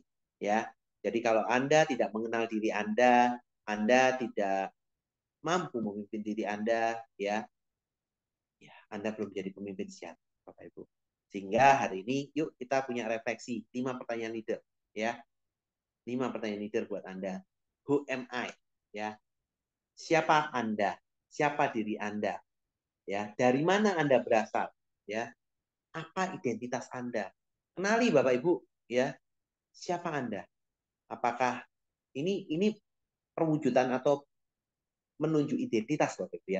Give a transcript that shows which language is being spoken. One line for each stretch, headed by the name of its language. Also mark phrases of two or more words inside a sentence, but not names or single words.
Indonesian: Ya, jadi kalau Anda tidak mengenal diri Anda tidak mampu memimpin diri Anda, ya, Anda belum jadi pemimpin sejati, Bapak Ibu. Sehingga hari ini, yuk kita punya refleksi 5 pertanyaan leader, ya. 5 pertanyaan leader buat Anda.
English: Who am I?
Indonesian: Ya. Siapa Anda? Siapa diri Anda? Ya, dari mana Anda berasal? Ya. Apa identitas Anda? Kenali Bapak Ibu, ya. Siapa Anda? Apakah ini perwujudan atau menunjuk identitas Bapak Ibu ya?